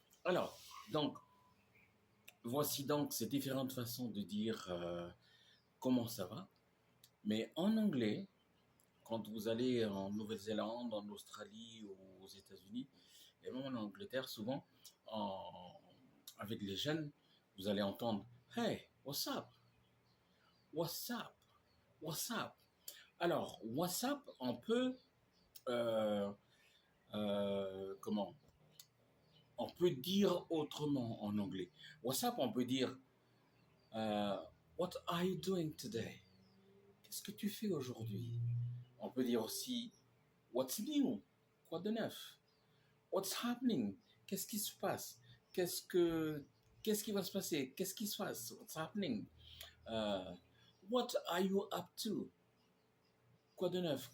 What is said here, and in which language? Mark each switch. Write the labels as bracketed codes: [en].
[fr] Alors, donc, voici donc ces différentes façons de dire comment ça va. Mais en anglais, quand vous allez en Nouvelle-Zélande, en Australie ou aux États-Unis, et même en Angleterre, souvent, en, avec les jeunes, vous allez entendre [en] Hey, what's up? What's up? What's up? [fr] Alors, [en] what's up, [fr] on peut, euh, comment? On peut dire autrement en anglais. [en] What's up, [fr] on peut dire [en] What are you doing today? [fr] Qu'est-ce que tu fais aujourd'hui? On peut dire aussi [en] What's new? [fr] Quoi de neuf? [en] What's happening? [fr] Qu'est-ce qui se passe? Qu'est-ce que qu'est-ce qui va se passer? Qu'est-ce qui se passe? [en] What's happening? Euh, what are you up to? [fr] Quoi de neuf?